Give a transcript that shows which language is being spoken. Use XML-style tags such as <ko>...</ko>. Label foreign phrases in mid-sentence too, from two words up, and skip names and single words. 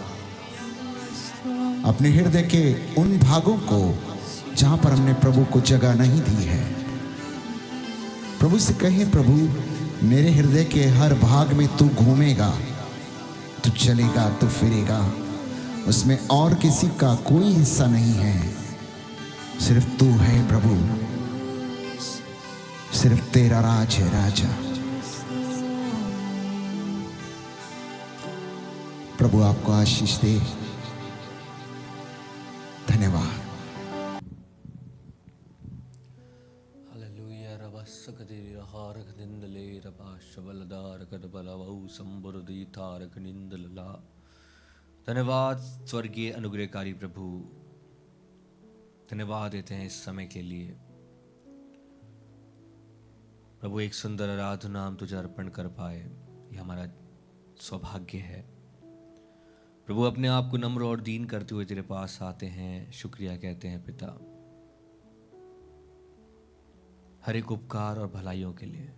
<hi>अपने हृदय के उन भागों को जहां पर हमने प्रभु को जगह नहीं दी है, प्रभु से कहें, प्रभु मेरे हृदय के हर भाग में तू घूमेगा, तू चलेगा, तू फिरेगा, उसमें और किसी का कोई हिस्सा नहीं है, सिर्फ तू है प्रभु, सिर्फ तेरा राज है राजा। प्रभु आपको आशीष दे। धन्यवाद। Hallelujah, Rabasakadiri Harak Nindale Rabashabaladar Kadbalavau Samburdi Tarak Nindala। धन्यवाद स्वर्गीय अनुग्रहकारी प्रभु, धन्यवाद देते हैं इस समय के लिए। प्रभु एक सुंदर आराधना हम तुझे अर्पण कर पाए, ये हमारा सौभाग्य है। प्रभु अपने आप को नम्र और दीन करते हुए तेरे पास आते हैं, शुक्रिया कहते हैं पिता, हर एक उपकार और भलाइयों के लिए।</hi>